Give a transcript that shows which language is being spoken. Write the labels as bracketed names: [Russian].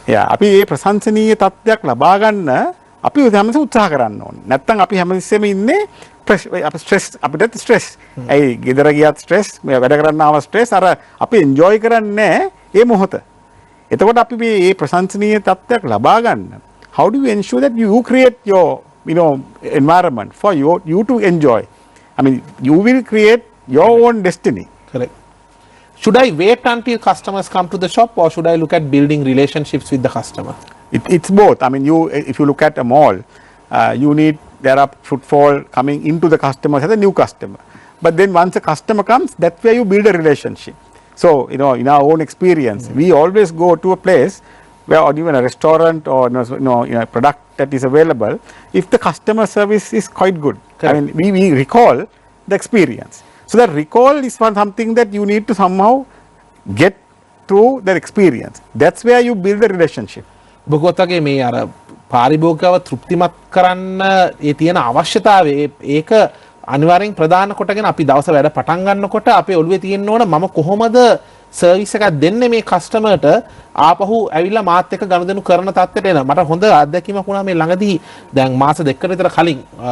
[Sinhala] අපි මේ ප්‍රශංසනීය තත්ත්වයක් ලබා ගන්න අපි හැමතිස්සෙම උත්සාහ කරන්න ඕනේ. නැත්තම් අපි හැමතිස්සෙම ඉන්නේ ස්ට්‍රෙස් අපිට ස්ට්‍රෙස්. ඒ ගෙදර ගියත් ස්ට්‍රෙස්, මේ වැඩ කරන්න ආව ස්ට්‍රෙස් අර අපි එන්ජොයි කරන්නේ ඒ මොහොත. එතකොට අපි මේ ප්‍රශංසනීය තත්ත්වයක් ලබා ගන්න [English] how do you ensure that you create your environment for you to enjoy? I mean, you will create your own destiny. Correct. Should I wait until customers come to the shop or should I look at building relationships with the customer? It's both. I mean, if you look at a mall, there are footfall coming into the customers as a new customer. But then once a customer comes, that's where you build a relationship. So, in our own experience, we always go to a place where, or even a restaurant or a product that is available, if the customer service is quite good. Correct. I mean, we recall the experience. So that recall is something that you need to somehow get through that experience. That's where you build a relationship. [Sinhala] බොගොතගේ මේ අර පාරිභෝගිකව තෘප්තිමත් කරන්න ඒ තියෙන අවශ්‍යතාවය ඒක අනිවාර්යෙන් ප්‍රධාන කොටගෙන අපි දවස වැඩ පටන් ගන්නකොට අපේ ඔළුවේ තියෙන්න ඕන මම කොහොමද සර්විස් එකක් දෙන්නේ මේ කස්ටමර්ට ආපහු ඇවිල්ලා මාත් එක්ක ගනුදෙනු කරන තත්ත්වයට එන මට හොඳ අත්දැකීමක් වුණා මේ ළඟදී දැන් මාස දෙකකට විතර කලින්